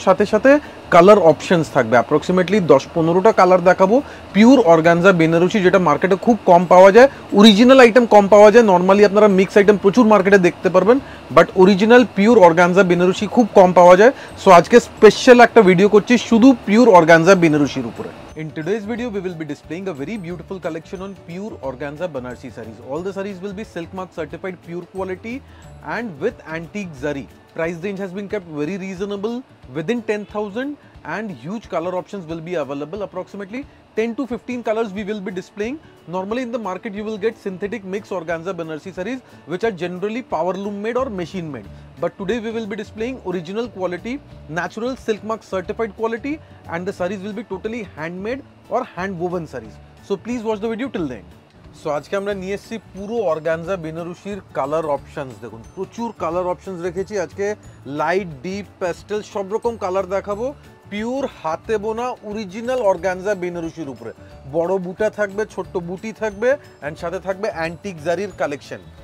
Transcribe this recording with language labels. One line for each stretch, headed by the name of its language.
Bangla: সাথে সাথে colour options থাকবে, অ্যাপ্রক্সিমেটলি 10-15টা কালার দেখাবো। পিওর অর্গানজা বেনারসি, যেটা মার্কেটে খুব কম পাওয়া যায়। অরিজিনাল আইটেম কম পাওয়া যায়, নর্মালি আপনারা মিক্স আইটেম প্রচুর মার্কেটে দেখতে পারবেন, but original pure organza Banarasi খুব কম পাওয়া যায়। সো আজকে স্পেশাল একটা ভিডিও করছি শুধু পিওর অর্গানজা বেনারসির উপরে।
English: In today's video, we will be displaying a very beautiful collection on pure organza Banarsi sarees. All the sarees will be silk mark certified pure quality and with antique zari. Price range has been kept very reasonable within 10,000 and huge color options will be available. Approximately 10 to 15 colors we will be displaying. Normally in the market you will get synthetic mix organza Banarsi sarees which are generally power loom made or machine made. But today we will be displaying original quality, natural silk mark certified quality, and the sarees will be totally handmade or hand woven sarees. So please watch the video till the end.
Bangla: So আজকে আমরা নিয়ে এসেছি পুরো organza বেনারসির colour options. দেখুন প্রচুর colour options রেখেছি আজকে, light deep pastel সব রকম কালার দেখাবো। পিওর হাতে বোনা অরিজিনাল অর্গানজা বেনারসির উপরে বড় বুটা থাকবে, ছোট্ট বুটি থাকবে, অ্যান্ড সাথে থাকবে অ্যান্টিক জারির কালেকশন।